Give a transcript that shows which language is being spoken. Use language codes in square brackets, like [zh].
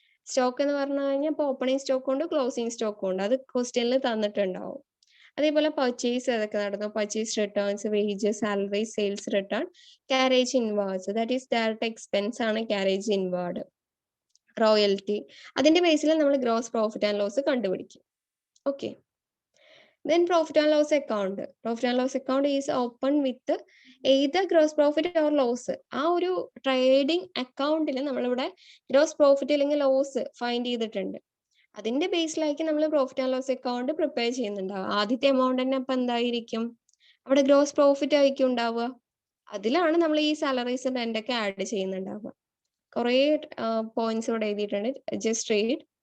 [ml] Stock എന്ന് പറഞ്ഞു കഴിഞ്ഞാൽ ഇപ്പോൾ ഓപ്പണിംഗ് സ്റ്റോക്ക് ഉണ്ട്, ക്ലോസിംഗ് സ്റ്റോക്ക് ഉണ്ട്. അത് ക്വസ്റ്റ്യനിൽ തന്നിട്ടുണ്ടാവും. അതേപോലെ പർച്ചേസ് ഏതൊക്കെ നടന്നു, purchase returns, wages, salary, sales return, carriage inwards, that is direct expense ആണ് കാരേജ് ഇൻവാർഡ്, റോയൽറ്റി. അതിന്റെ ബേസിൽ നമ്മൾ ഗ്രോസ് പ്രോഫിറ്റ് ആൻഡ് ലോസ് കണ്ടുപിടിക്കും. Okay. [en] Then profit and loss account. Profit and loss account is open with either gross profit or loss. [ml] ആ ഒരു trading അക്കൗണ്ടിൽ നമ്മളിവിടെ gross profit അല്ലെങ്കിൽ loss find ചെയ്തിട്ടുണ്ട്. അതിന്റെ ബേസിലായിരിക്കും നമ്മൾ profit and loss account prepare ചെയ്യുന്നുണ്ടാവുക. ആദ്യത്തെ എമൗണ്ട് തന്നെ അപ്പൊ എന്തായിരിക്കും, അവിടെ ഗ്രോസ് പ്രോഫിറ്റ് ആയിരിക്കും ഉണ്ടാവുക. അതിലാണ് നമ്മൾ ഈ സാലറീസ് റെന്റ് ഒക്കെ ആഡ് ചെയ്യുന്നുണ്ടാവുക. കുറെ പോയിന്റ്സ് ഇവിടെ എഴുതിയിട്ടുണ്ട്, ജസ്റ്റ് റീഡ്.